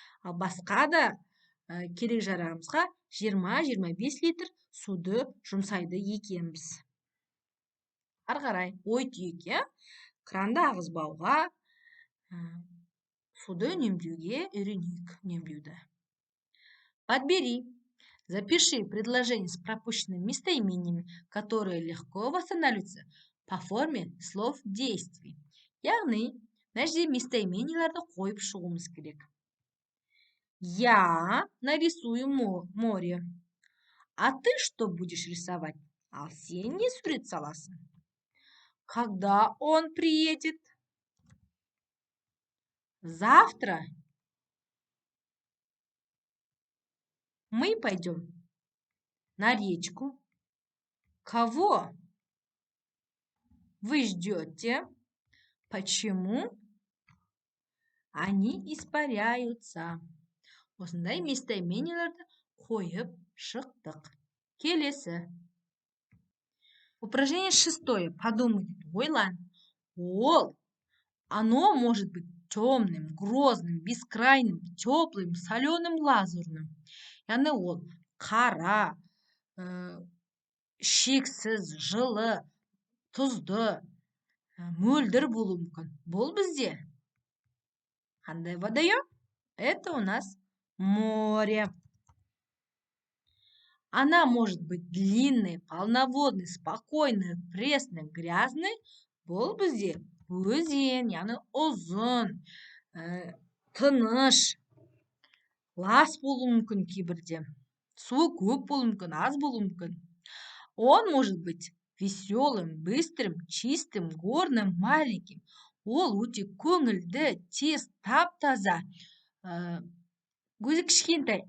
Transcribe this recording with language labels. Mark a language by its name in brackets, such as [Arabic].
[Kazakh] Ал басқа да керек жарағымызға 20-25 литр суды жұмсайды екенбіз. Ары қарай ой түйек, иә? Кранды ағызбауға, суды үнемдеуге үйренейік, үнемдеуді. [Russian] Подбери, запиши предложения с пропущенными местоимениями, которые легко восстанавливаются по форме слов действий. [Kazakh] Яғни, мына жерде местоименияларды қойып шығуымыз керек. [Russian] Я нарисую море. А ты что будешь рисовать? [Kazakh] Ал сен не сурет саласың? [Russian] Когда он приедет? Завтра мы пойдем на речку. Кого вы ждете? Почему они испаряются? [Kazakh] Осындай местоименияларды қойып шықтық. Келесі. [Russian] Упражнение 6. Подумай, [Kazakh] ойлан. [Russian] Оно может быть темным, грозным, бескрайним, теплым, соленым, лазурным. [Kazakh] Яғни ол қара, шексіз, жылы, тұзды, мөлдір болуы мүмкін. Бұл бізде қандай водоем? [Russian] Это у нас море. Она может быть длинной, полноводной, спокойной, пресной, грязной. [Kazakh] Бұл бізде өзен, яғни ұзын, тыныш, лас болуы мүмкін кейбірде. Суы көп болуы мүмкін, аз болуы мүмкін. [Russian] Он может быть веселым, быстрым, чистым, горным, маленьким. [Kazakh] Ол өте көңілді, тез, тап-таза, көзі кішкентай.